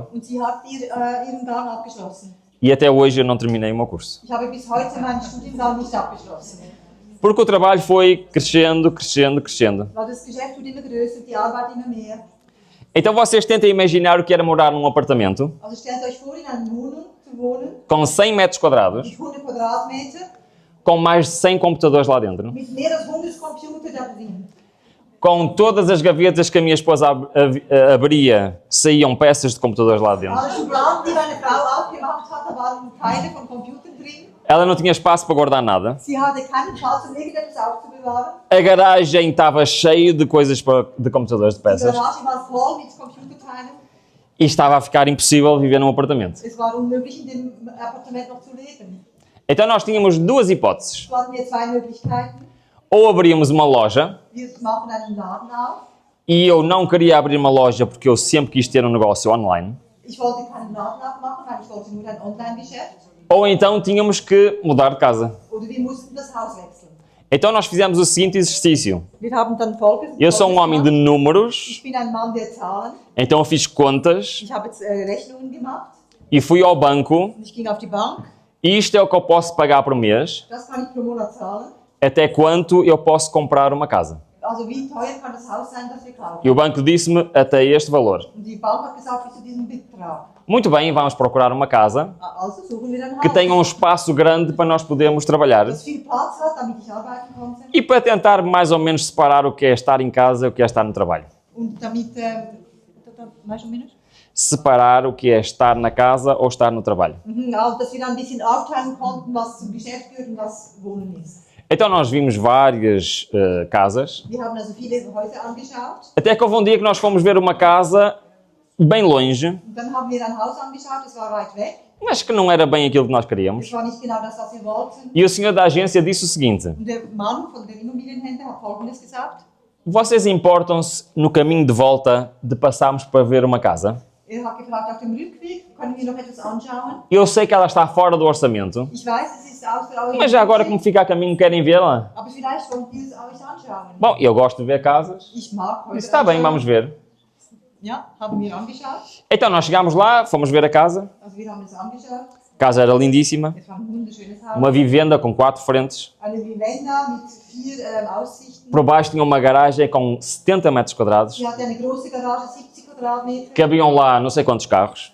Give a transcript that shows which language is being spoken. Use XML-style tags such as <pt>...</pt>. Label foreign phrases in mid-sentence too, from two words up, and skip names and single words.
<de>Und sie hat ihren Gang abgeschlossen.</de> <pt>E até hoje eu não terminei o meu curso.</pt> <de>Ich habe bis heute meinen Studiengang nicht abgeschlossen.</de> <pt>Porque o trabalho foi crescendo, crescendo, crescendo.</pt> <de>Weil das Geschäft wird immer größer, die Arbeit immer mehr.</de> <pt>Então vocês tentem imaginar o que era morar num apartamento</pt> <de>Also stellt euch vor, in einer Wohnung zu wohnen,</de> <pt>com 100 metros quadrados,</pt> <de>mit 100 Quadratmeter,</de> <pt>com mais de 100 computadores lá dentro,</pt> <de>mit mehr als 100 Computer da drin.</de> <pt>com todas as gavetas que a minha esposa abria, saíam peças de computadores lá dentro.</pt> <de>Alle Schubladen, die meine Frau aufgemacht hat, da waren Teile von Computern drin.</de> <pt>Ela não tinha espaço para guardar nada.</pt> <de>Sie hatte keinen Platz, um irgendetwas aufzubewahren.</de> <pt>A garagem estava cheia de coisas de computadores de</pt> <de>Die</de> <pt>peças.</pt> <de>Garage war voll mit Computerteilen.</de> <pt>E estava a ficar impossível viver num apartamento.</pt> <de>Es war unmöglich, in dem Appartement noch zu leben.</de> <pt>Então nós tínhamos duas hipóteses.</pt> <de>So hatten wir zwei Möglichkeiten.</de> <pt>Ou abríamos uma loja,</pt> <de>Wir machen einen Laden auf.</de> <pt>e eu não queria abrir uma loja porque eu sempre quis ter um negócio online.</pt> <de>Ich wollte keinen Laden aufmachen, weil ich wollte nur ein Online-Geschäft.</de> <pt>Ou então tínhamos que mudar de casa.</pt> <de>Oder wir mussten das Haus wechseln.</de> <pt>Então nós fizemos o seguinte exercício.</pt> <de>Wir haben dann Folgendes</de> <pt>Eu sou um homem de</pt> <de>gemacht.</de> <pt>números,</pt> <de>Ich bin ein Mann der Zahlen.</de> <pt>então eu fiz contas</pt> <de>Ich habe jetzt Rechnungen gemacht.</de> <pt>e fui ao banco.</pt> <de>Und ich ging auf die Bank.</de> <pt>E isto é o que eu posso pagar por mês,</pt> <de>Das kann ich pro Monat zahlen.</de> <pt>até quanto eu posso comprar uma casa.</pt> <de>Also wie teuer kann das Haus sein, das wir kaufen?</de> <pt>E o banco disse-me até este valor.</pt> <de>Und die Bank hat gesagt, bis zu diesem Betrag.</de> <pt>Muito bem, vamos procurar uma casa</pt> <de>Also suchen wir ein Haus,</de> <pt>que tenha um espaço grande para nós podermos trabalhar</pt> <de>das viel Platz hat, damit ich arbeiten konnte.</de> <pt>e para tentar mais ou menos separar o que é estar em casa e o que é estar no trabalho.</pt> <de>Und damit,</de> <pt>mais ou menos? Separar o que é estar na casa ou estar no trabalho.</pt> <de>Also, dass wir dann ein bisschen aufteilen konnten, was zum Geschäft gehört und was Wohnen ist.</de> <pt>Então nós vimos várias casas,</pt> <de>Wir haben also viele Häuser angeschaut.</de> <pt>até que houve um dia que nós fomos ver uma casa bem longe,</pt> <de>Und dann haben wir ein Haus angeschaut, das war weit weg.</de> <pt>mas que não era bem aquilo que nós queríamos.</pt> <de>Das war nicht genau das, was wir wollten.</de> <pt>E o senhor da agência disse o seguinte:</pt> <de>Und der Mann von der Immobilienhändler hat Folgendes gesagt.</de> <pt>vocês importam-se no caminho de volta de passarmos para ver uma casa?</pt> <de>Er hat gefragt, auf dem Rückweg können wir noch etwas anschauen.</de> <pt>Eu sei que ela está fora do orçamento,</pt> <de>Ich weiß, es ist außer eurem</de> <pt>mas já agora</pt> <de>Budget,</de> <pt>como fica a caminho querem vê-la?</pt> <de>aber vielleicht wollt ihr es euch anschauen.</de> <pt>Bom, eu gosto de ver casas.</pt> <de>Ich mag heute</de> <pt>Disse, está bem,</pt> <de>anschauen.</de> <pt>vamos ver.</pt> <de>Ja, haben wir angeschaut.</de> <pt>Então nós chegámos lá, fomos ver a casa.</pt> <de>Also wir haben es angeschaut.</de> <pt>A casa era lindíssima,</pt> <de>Es war ein wunderschönes Haus.</de> <pt>uma vivenda com 4 frentes.</pt> <de>Eine Vivenda mit 4 Aussichten.</de> <pt>Por baixo tinha uma garagem com 70 metros quadrados.</pt> <de>Sie hatte eine große Garage, 70 Quadratmeter.</de> <pt>Cabiam lá não sei quantos carros.</pt>